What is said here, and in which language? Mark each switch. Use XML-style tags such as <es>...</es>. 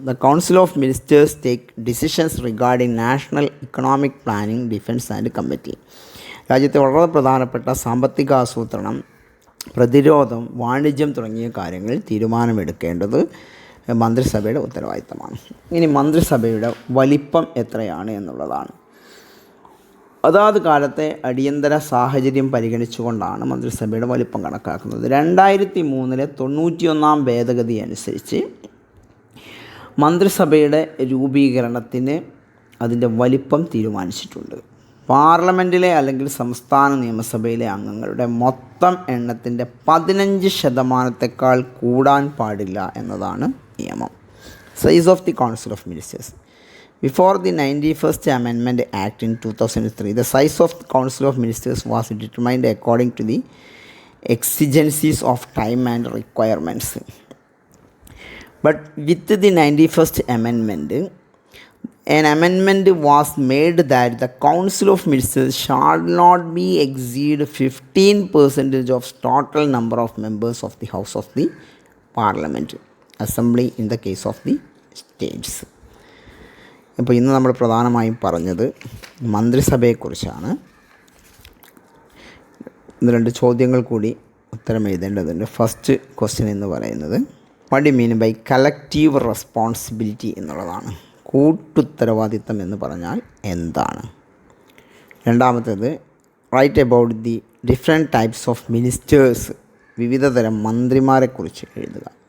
<en>The Council of Ministers take decisions regarding national economic planning, defense and committee.</en> <ml>രാജ്യത്തെ വളരെ പ്രധാനപ്പെട്ട സാമ്പത്തിക ആസൂത്രണം, പ്രതിരോധം, വാണിജ്യം തുടങ്ങിയ കാര്യങ്ങളിൽ തീരുമാനമെടുക്കേണ്ടത് മന്ത്രിസഭയുടെ ഉത്തരവാദിത്തമാണ്. ഇനി മന്ത്രിസഭയുടെ വലിപ്പം എത്രയാണ് എന്നുള്ളതാണ്. അതാത് കാലത്തെ അടിയന്തര സാഹചര്യം പരിഗണിച്ചുകൊണ്ടാണ് മന്ത്രിസഭയുടെ വലിപ്പം കണക്കാക്കുന്നത്. 2003 91 ഭേദഗതി അനുസരിച്ച് മന്ത്രിസഭയുടെ രൂപീകരണത്തിന് അതിൻ്റെ വലിപ്പം തീരുമാനിച്ചിട്ടുണ്ട്. പാർലമെൻറ്റിലെ അല്ലെങ്കിൽ സംസ്ഥാന നിയമസഭയിലെ അംഗങ്ങളുടെ മൊത്തം എണ്ണത്തിൻ്റെ 15% കൂടാൻ പാടില്ല എന്നതാണ് നിയമം.</ml> <en>Size of the council of ministers. Before the 91st Amendment Act in 2003, the size of the Council of Ministers was determined according to the exigencies of time and requirements. But with the 91st Amendment, an amendment was made that the Council of Ministers shall not be exceed 15% of total number of members of the House of the Parliament, Assembly in the case of the states.</en> <ml>ഇപ്പോൾ ഇന്ന് നമ്മൾ പ്രധാനമായും പറഞ്ഞത് മന്ത്രിസഭയെക്കുറിച്ചാണ്. ഇന്ന് 2 ചോദ്യങ്ങൾ കൂടി ഉത്തരം എഴുതേണ്ടതുണ്ട്.</ml> <en>first question</en> <ml>എന്ന് പറയുന്നത്</ml> <en>what you mean by collective responsibility</en> <ml>എന്നുള്ളതാണ്. കൂട്ടുത്തരവാദിത്തം എന്ന് പറഞ്ഞാൽ എന്താണ്? രണ്ടാമത്തേത്</ml> <en>write about the different types of ministers,</en> <ml>വിവിധ തരം മന്ത്രിമാരെക്കുറിച്ച് എഴുതുക.</ml>